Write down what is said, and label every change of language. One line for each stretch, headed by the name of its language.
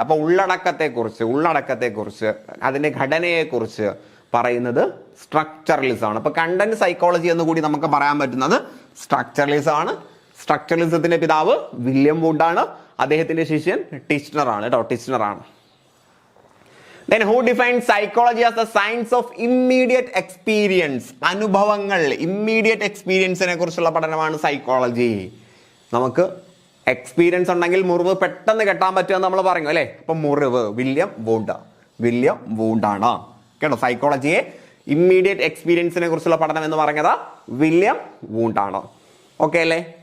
Malayalam: അപ്പൊ ഉള്ളടക്കത്തെക്കുറിച്ച് അതിന്റെ ഘടനയെക്കുറിച്ച് പറയുന്നത് സ്ട്രക്ചറലിസം ആണ്. അപ്പൊ കണ്ടന്റ് സൈക്കോളജി എന്ന് കൂടി നമുക്ക് പറയാൻ പറ്റുന്നത് സ്ട്രക്ചറലിസം ആണ്. സ്ട്രക്ചറലിസത്തിന്റെ പിതാവ് വില്യം വുഡ്, അദ്ദേഹത്തിന്റെ ശിഷ്യൻ ടിച്ച്നർ ആണ്.
English: Then who defines psychology as the science of immediate experience?
Malayalam: അനുഭവങ്ങൾ, ഇമ്മീഡിയറ്റ് എക്സ്പീരിയൻസിനെ കുറിച്ചുള്ള പഠനമാണ് സൈക്കോളജി. നമുക്ക് എക്സ്പീരിയൻസ് ഉണ്ടെങ്കിൽ മുറിവ് പെട്ടെന്ന് കെട്ടാൻ പറ്റുമെന്ന് നമ്മൾ പറഞ്ഞു അല്ലേ. അപ്പൊ മുറിവ് വില്യം വൂണ്ടാണ്, കേട്ടോ. സൈക്കോളജിയെ ഇമ്മീഡിയറ്റ് എക്സ്പീരിയൻസിനെ കുറിച്ചുള്ള പഠനം എന്ന് പറഞ്ഞത് വില്യം വൂണ്ടാണ്. ഓക്കെ അല്ലേ?